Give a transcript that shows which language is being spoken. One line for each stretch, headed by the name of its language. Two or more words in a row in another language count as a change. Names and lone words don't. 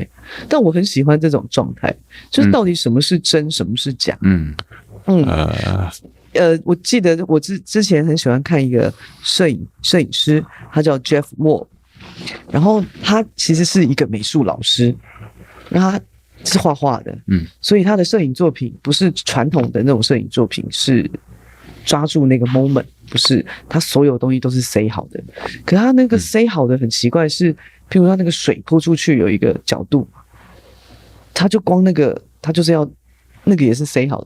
Chinese: 但我很喜歡這種狀態，就是到底什麼是真，什麼是假？我記得我之前很喜歡看一個攝影師，他叫 Jeff Wall。然後他其實是一個美術老師，然後他是畫畫的，所以他的攝影作品不是傳統的那種攝影作品，是抓住那個 moment， 不是他所有東西都是塞好的。可是他那個塞好的很奇怪是，譬如他那個水潑出去有一個角度，他就光那個他就是要那個也是塞好的，